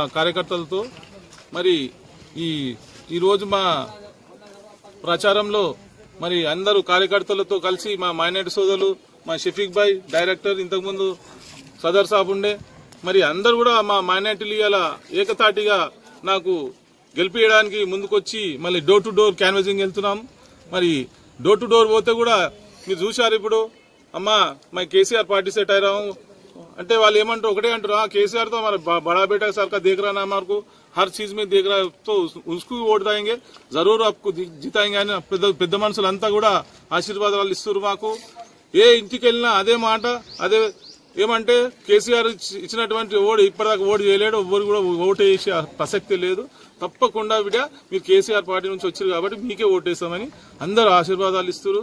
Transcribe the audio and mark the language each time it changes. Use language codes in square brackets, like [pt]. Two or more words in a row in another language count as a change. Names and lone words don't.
[te] కార్యకర్తలతో మరి ఈరోజు మా ప్రచారంలో మరి అందరూ కార్యకర్తలతో కలిసి మా మైనార్టీ సోదరులు మా షఫీక్ భాయ్ డైరెక్టర్ ఇంతకుముందు సదర్ సాబ్ ఉండే మరి అందరూ కూడా మా మైనార్టీలు ఇలా ఏకతాటిగా నాకు గెలిపించడానికి ముందుకొచ్చి మళ్ళీ [en] door to door canvassing [te] వెళ్తున్నాం. మరి [en] door to door [te] పోతే కూడా మీరు చూశారు ఇప్పుడు అమ్మా [hi] मैं केसीआर पार्टी से ठहरा हूँ [te] అంటే వాళ్ళు ఏమంటారు ఒకటే అంటారు కేసీఆర్ తో [hi] हमारा बड़ा बेटा सरकार देख रहा ना हमारे को हर चीज में देख रहा है तो उसको वोट देंगे जरूर आपको जिताएंगे [te] అని పెద్ద మనుషులంతా కూడా ఆశీర్వాదాలు ఇస్తారు. మాకు ఏ ఇంటికి వెళ్ళినా అదే మాట అదే ఏమంటే కేసీఆర్ ఇచ్చినటువంటి ఓటు ఇప్పటిదాకా ఓటు చేయలేడు, ఎవరు కూడా ఓటు వేసే ప్రసక్తి లేదు. తప్పకుండా బిడ్డ మీరు కేసీఆర్ పార్టీ నుంచి వచ్చారు కాబట్టి మీకే ఓటేస్తామని అందరూ ఆశీర్వాదాలు ఇస్తారు.